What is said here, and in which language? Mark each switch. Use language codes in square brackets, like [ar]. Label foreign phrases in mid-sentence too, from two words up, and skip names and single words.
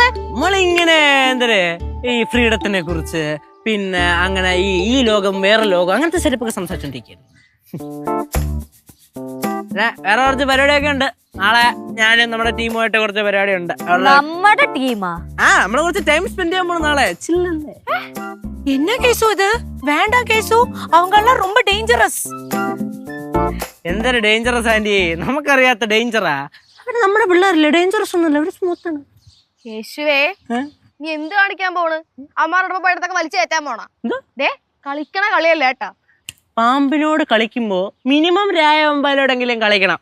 [ml] നമ്മളിങ്ങനെ എന്തേ ഈ ഫ്രീഡത്തിനെ കുറിച്ച്, പിന്നെ അങ്ങനെ ഈ ലോകം വേറെ ലോകം, അങ്ങനത്തെ സെറ്റപ്പൊക്കെ സംസാരിച്ചോണ്ടിരിക്കുന്നു. വേറെ കുറച്ച് പരിപാടിയൊക്കെ ഉണ്ട്. നാളെ ഞാനും നമ്മുടെ ടീമുമായിട്ട് കുറച്ച് പരിപാടി ഉണ്ട്. നമ്മുടെ ടീമാ? നമ്മള് കുറച്ച് [en] time spend [ml] ചെയ്യാൻ പോണു നാളെ. ചില്ലല്ലേ? [ta] என்ன கேசு இது? வேண்டாம் கேசு, அவங்க எல்லாம் ரொம்ப டேஞ்சரஸ். [ml] എന്തൊരു [en] dangerous aunty, [ml] നമുക്കറിയാത്ത ഡേഞ്ചറാ. അവര് നമ്മുടെ പിള്ളേരല്ലേ, ഡേഞ്ചറസ് ഒന്നുമല്ല, അവര് സ്മൂത്താണ്. യേശുവേ നീ എന്ത് കാണിക്കാൻ പോണ്? അമ്മാരുടെ പോയിടത്തൊക്കെ വലിച്ചു കയറ്റാൻ പോണ? ദേ കളിക്കണ കളിയല്ല കേട്ടാ. പാമ്പിനോട് കളിക്കുമ്പോ മിനിമം രായവമ്പാലോടെങ്കിലും കളിക്കണം.